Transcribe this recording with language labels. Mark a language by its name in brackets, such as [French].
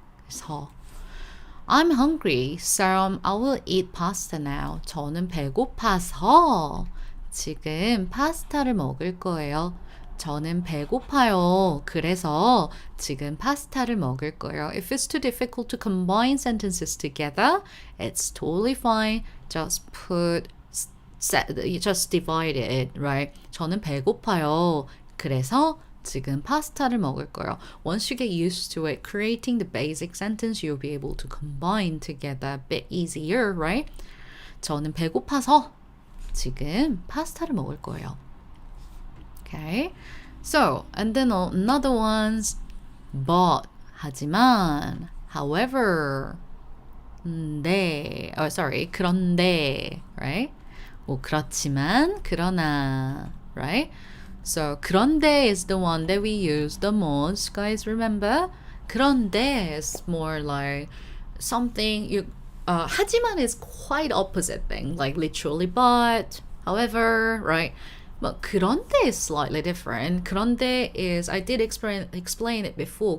[English] 그래서 I'm hungry, so I will eat pasta now. [Korean] 저는 배고파서 지금 파스타를 먹을 거예요. 저는 배고파요. 그래서 지금 파스타를 먹을 거예요. [English] If it's too difficult to combine sentences together, it's totally fine. Just divide it, right? [Korean] 저는 배고파요. 그래서 지금 파스타를 먹을 거예요. [English] Once you get used to it, creating the basic sentence, you'll be able to combine together a bit easier, right? [Korean] 저는 배고파서 지금 파스타를 먹을 거예요. [English] Okay, so and then another one's but 하지만 however 그런데 right? [Korean] 그렇지만 그러나 [English] right? So 그런데 is the one that we use the most, guys. Remember, 그런데 is more like something you. 하지만 is quite opposite thing, like literally but, however, right? But 그런데 is slightly different. 그런데 is I did explain it before.